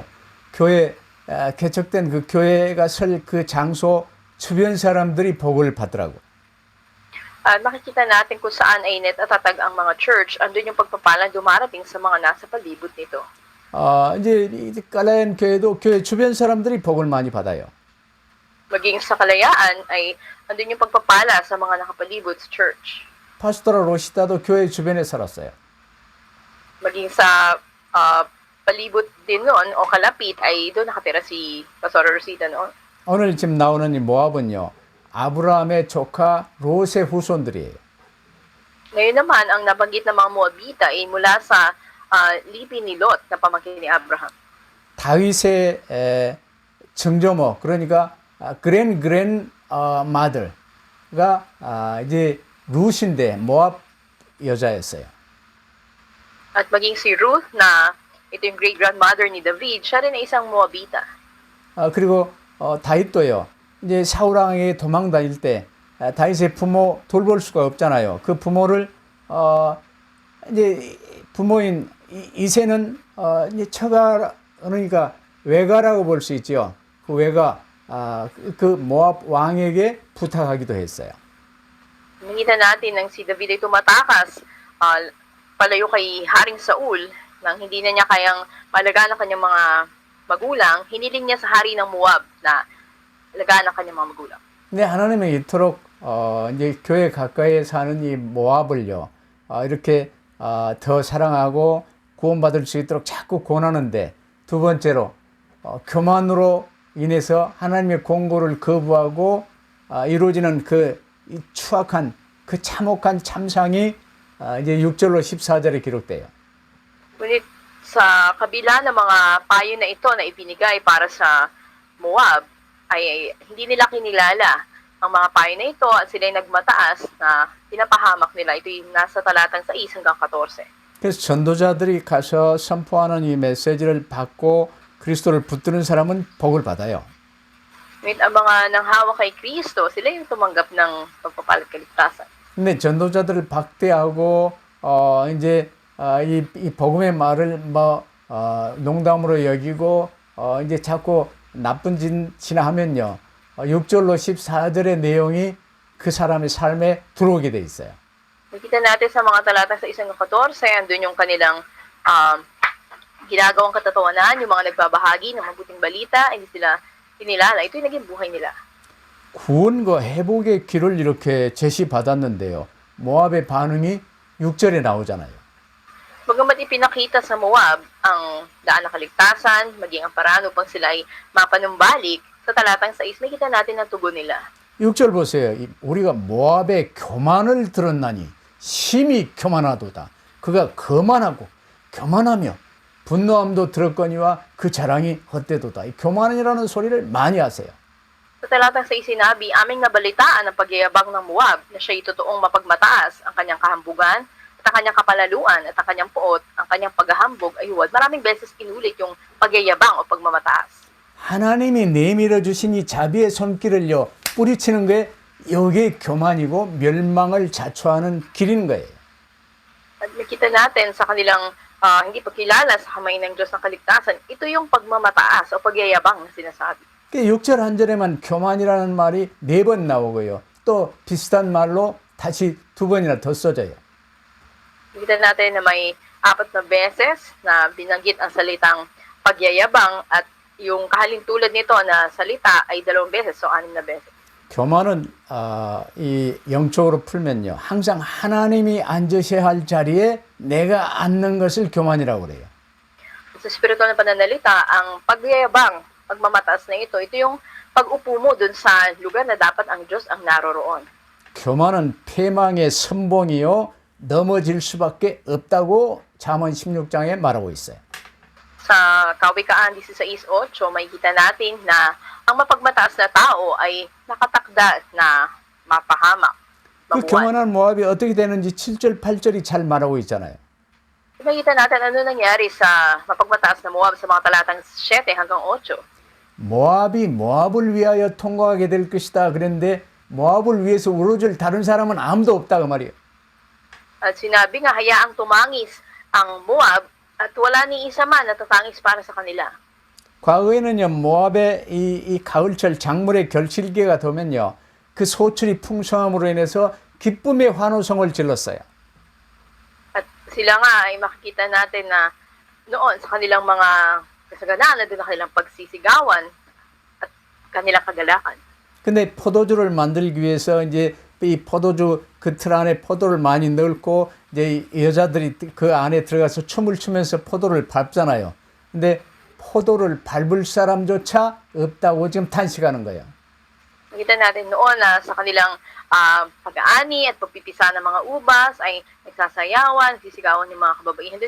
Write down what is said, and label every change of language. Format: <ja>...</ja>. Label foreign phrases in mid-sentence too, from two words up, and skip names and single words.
<ko>교회 개척된 그 교회가 설 그 장소 주변 사람들이 복을 받더라고.</ko> <tl>At makikita natin kung saan ay natatatag ang mga church, andun yung pagpapalang dumarating sa mga nasa palibot nito.</tl> <ko>이제 이 갈라디아 교회도 교회 주변 사람들이 복을 많이 받아요.</ko> <tl>Maging sa kalayaan ay andun yung pagpapala sa mga nakapalibot sa church.</tl> <ko>파스토라 로시다도 교회 주변에 살았어요.</ko> <tl>Maging sa palibot din noon o kalapit ay doon nakatira si Pastor Rosita noon.</tl> <ko>오늘 지금 나오는 이 모압은요, 아브라함의 조카 롯의 후손들이에요.</ko> <tl>Ngayon naman, ang nabanggit ng mga Moabita ay mula sa lipi ni Lot na pamangkin ni Abraham.</tl> <ko>다윗의 증조모, 그러니까 그랜 마들가 이제 룻인데 모압 여자였어요.</ko> <tl>At maging si Ruth na ito yung great-grandmother ni David, siya rin ay isang Moabita.</tl> <ko>그리고 다윗도요. 이제 사울 왕에게 도망 다닐 때 다윗의 부모 돌볼 수가 없잖아요. 그 부모를 이제 부모인 이새는 이제 처가 그러니까 외가라고 볼 수 있죠. 그 외가 그 모압 왕에게 부탁하기도 했어요.</ko> <tl>Nakita natin nang si David ay tumatakas palayo kay Haring Saul nang hindi na niya kayang malagaan ang kanyang mga magulang, hiniling niya sa hari ng Moab na alagaan ang kanyang mga magulang.</tl> <ko>근데 하나님은 이토록 이제 교회 가까이에 사는 이 모압을요 이렇게 더 사랑하고 구원받을 수 있도록 자꾸 권하는데, 두 번째로 교만으로 인해서 하나님의 공고를 거부하고 이루어지는 그 추악한 그 참혹한 참상이 이제 6절로 14절에 기록돼요.</ko> <tl>Ngunit sa kabila ng mga payo na ito na ibinigay para sa Moab, ay hindi nila kinilala ang mga payo na ito at sila'y nagmataas na pinapahamak nila. Ito yung nasa talatang 6 hanggang 14.</tl> <ko>그래서 전도자들이 가서 선포하는 이 메시지를 받고 그리스도를 붙드는 사람은 복을 받아요.</ko> <tl>Ngunit ang mga nanghawa kay Kristo, sila yung tumanggap ng pagpapalat kaligtasan.</tl> <ko>근데 전도자들을 박대하고 이제 이 복음의 말을 농담으로 여기고 이제 자꾸 나쁜 짓이나 하면요, 6절로 14절의 내용이 그 사람의 삶에 들어오게 돼 있어요.</ko> <tl>Nakita natin sa mga talatang 6 hanggang 14, andun yung kanilang ginagawang katatawanan, yung mga nagbabahagi ng mabuting balita, hindi sila kinilala. Ito yung naging buhay nila.</tl> <ko>구원과 회복의 길을 이렇게 제시받았는데요, 모압의 반응이 6절에 나오잖아요.</ko> <tl>Bagamat ipinakita sa Moab ang daan ng kaligtasan, maging ang paraan upang sila ay mapanumbalik, sa talatang 6, nakita natin ang tugon nila.</tl> <ko>6절 보세요. 우리가 모압의 교만을 들었나니 심히 교만하도다. 그가 거만하고 교만하며 분노함도 들었거니와 그 자랑이 헛되도다. 이 교만이라는 소리를 많이 하세요.</ko> <tl>Sa talatang 6 sinabi, aming nabalitaan ang pagyayabang ng Moab na siya'y totoong mapagmataas, ang kanyang kahambugan, at ang kanyang kapalaluan, at ang kanyang puot, ang kanyang paghahambog ay huwad. Maraming beses inulit yung pagyayabang o pagmamataas.</tl> <ko>하나님이 내밀어 주신 이 자비의 손길을요 뿌리치는 게 이게 교만이고 멸망을 자초하는 길인 거예요.</ko> <tl>At nakita natin sa kanilang hindi pagkilala sa kamay ng Diyos ng kaligtasan, ito yung pagmamataas o pagyayabang na sinasabi.</tl> <ko>6절 한 절에만 교만이라는 말이 4번 나오고요. 또 비슷한 말로 다시 2번이나 더 써져요.</ko> <tl>Nakita natin na may 4 na beses na binanggit ang salitang pagyayabang at yung kahalintulad nito na salita ay 2 beses, so 6 na beses.</tl> <ko>교만은 이 영적으로 풀면요, 항상 하나님이 앉으셔야 할 자리에 내가 앉는 것을 교만이라고 그래요.</ko> <tl>Sa spiritual na pananalita, ang pagyayabang, pagmamataas na ito yung pag-upo mo dun sa lugar na dapat ang Diyos ang naroroon.</tl> <ko>교만은 패망의 선봉이요 넘어질 수밖에 없다고 잠언 16장에 말하고 있어요.</ko> <tl>Sa Kawikaan 16:8, makikita natin na ang mapagmataas na tao ay nakatakda na mapahamak.</tl> <ko>그 교만한 모압이 어떻게 되는지 7절, 8절이 잘 말하고 있잖아요.</ko> <tl>Makikita natin ano nangyari sa mapagmataas na Moab sa mga talatang 7 hanggang 8.</tl> <ko>모압이 모압을 위하여 통과하게 될 것이다. 그런데 모압을 위해서 울어줄 다른 사람은 아무도 없다 그 말이에요.</ko> <tl>At sinabi nga, hayaang tumangis ang Moab at wala ni isa man na tatangis para sa kanila.</tl> <ko>과거에는요, 모압의 이 가을철 작물의 결실기가 되면요, 그 소출이 풍성함으로 인해서 기쁨의 환호성을 질렀어요.</ko> <tl>At sila nga ay makikita natin na noon sa kanilang mga kasaganaan, nandun na kanilang pagsisigawan at kanilang kagalakan.</tl> <ko>근데 포도주를 만들기 위해서 이제 이 포도주 그 틀 안에 포도를 많이 넣고 이제 여자들이 그 안에 들어가서 춤을 추면서 포도를 밟잖아요. 근데 포도를 밟을 사람조차 없다고 지금 탄식하는 거예요.</ko> <tl>Nakita natin noon na sa kanilang pag-aani at pagpipisa ng mga ubas ay nagsasayawan, nagsisigawan ng mga kababaihan din.</tl>